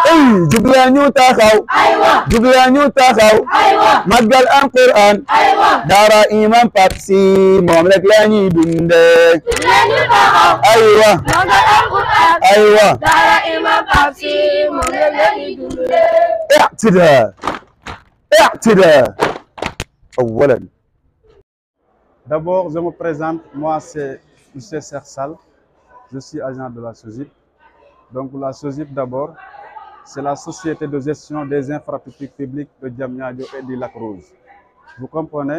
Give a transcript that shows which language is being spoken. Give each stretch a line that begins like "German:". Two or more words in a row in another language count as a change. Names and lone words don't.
Wolof: Hey, jugla ñu taxaw. aywa Jugla ñu taxaw. aywa Màggal alquran. aywa Daara imam Pape Sy moom rek la ñuy dundee. jug nañu taxaw Aywa. magal alquran Aywa. daara imam Pape Sy moom rek la ñuy dundee
Arabic: اعتداء اعتداء أولا.
French: D'abord, je me présente, moi c'est M. Sersal, je suis agent de la SOGIP. Donc la SOGIP d'abord, c'est la Société de gestion des infrastructures publiques de Diamniadio et du Lac Rouge. Vous comprenez?